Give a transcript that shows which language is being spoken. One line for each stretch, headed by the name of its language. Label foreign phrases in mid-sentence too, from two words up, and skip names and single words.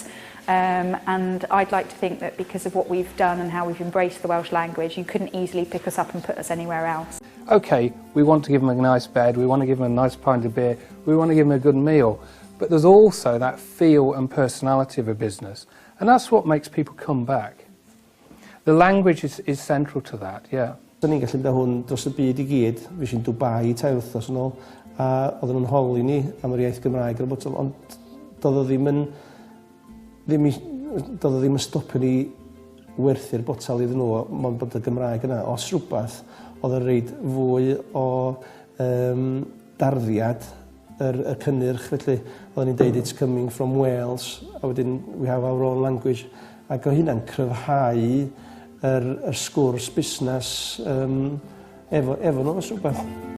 English: And I'd like to think that because of what we've done and how we've embraced the Welsh language, you couldn't easily pick us up and put us anywhere else. Okay, we want to give them a nice bed, we want to give them a nice pint of beer, we want to give them a good meal, but there's also that feel and personality of a business, and that's what makes people come back. The language is central to that, yeah.
Welsh: Da ni'n gallu mynd â hwn dros y byd I gyd. Fes i'n Dubai 3 wythnos yn ôl, a oedden nhw'n holi ni am yr iaith Gymraeg, ond doedd o ddim yn stopio ni werthu'r botel iddyn nhw, ond bod y Gymraeg yna. Os rhywbeth, oedd yn reid fwy o darddiad y cynnyrch, felly oedden ni'n deud
English: it's coming from Wales,
Welsh: a wedyn
English: we have our own language,
Welsh: ac o hynna'n cryfhau yr sgwrs busnes efo nhw, os rhywbeth.